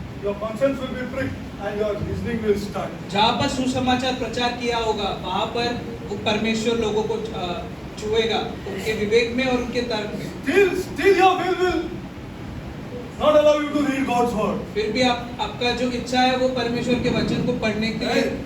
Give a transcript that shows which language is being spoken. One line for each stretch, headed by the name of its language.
English: Your conscience will be pricked and your reasoning will start.
Hindi: जहाँ पर सुसमाचार प्रचार किया होगा, वहाँ पर वो परमेश्वर लोगों को छुएगा, उनके विवेक में और उनके तर्क में।
English: Still your will not allow you to read God's word.
Hindi: फिर भी आपका जो इच्छा है वो परमेश्वर के वचन को पढ़ने के लिए।